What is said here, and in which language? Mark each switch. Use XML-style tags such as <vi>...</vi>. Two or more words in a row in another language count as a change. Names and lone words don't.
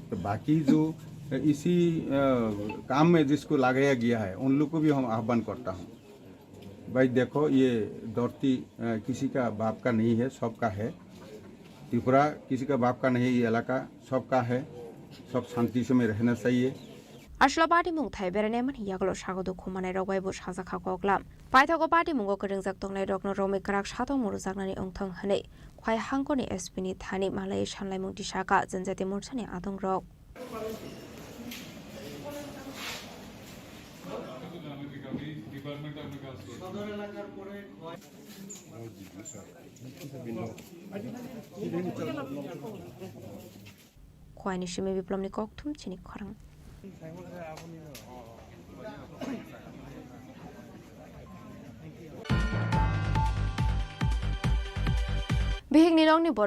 <hi>तो बाकी जो इसी काम में जिसको लगाया गया है उन लोग को भी हम आह्वान करता हूँ, भाई देखो ये धरती किसी का बाप का नहीं है, सबका है। त्रिपुरा किसी का बाप का नहीं, ये इलाका सबका है, सब शांति से में रहना चाहिए।</hi> <trp>Ashla party mung thai bereneman yaglo shagodo khumane rogwai bo shaza khakoglam paithago party mungo keringjak tonglai rokno romi karak shato murujaknani ongthang hane khwai hangkoni spini thani malai shanlai mung tisaka janjati morchani adong rok khwai ni shime biplomni kokthum chini khorang Bihik ni rong ni boro</trp>